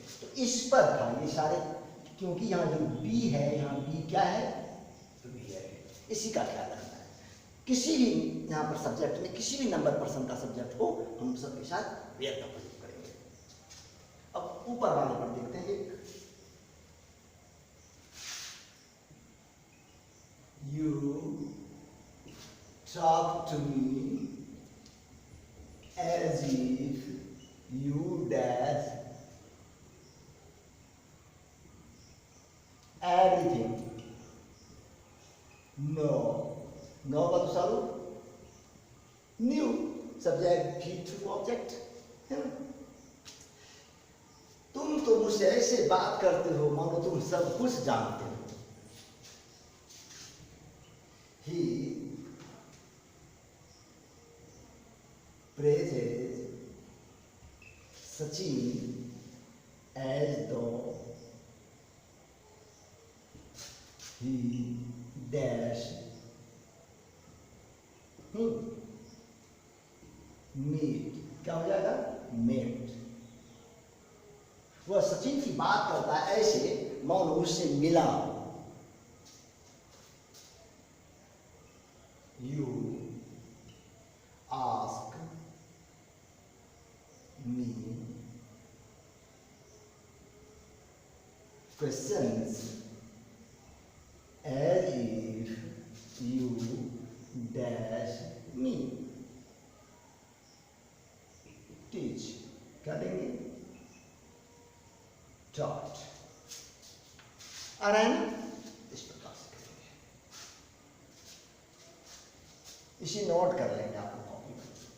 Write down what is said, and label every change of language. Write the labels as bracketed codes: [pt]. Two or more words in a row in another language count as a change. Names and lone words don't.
[hi] तो इस पर था ये सारे, क्योंकि यहाँ जो बी है यहाँ बी क्या है? तो बी है. इसी का ख्याल रखना है. किसी भी यहाँ पर सब्जेक्ट में किसी भी [en] number person [hi] का सब्जेक्ट हो हम सबके साथ वेयर का प्रयोग करेंगे. अब ऊपर वाले पर देखते हैं. [en] एक you talk to me as if you dash everything. [hi] No. No का दूसरा रूप न्यू. सब्जेक्ट भी [en] two object [hi] है ना. तुम तो मुझसे ऐसे बात करते हो मानो तुम सब कुछ जानते हो. [en] He praises Sachin as though he dash meet. [hi] क्या हो जाएगा? मेट. वह सचिन की बात करता है ऐसे मानो उससे मिला. [en] You ask me questions as if you dash me. Teach. [hi] क्या देंगे? Taught. आ रहा है ना. इस प्रकार से करेंगे. इसे नोट कर लेंगे आप कॉपी में.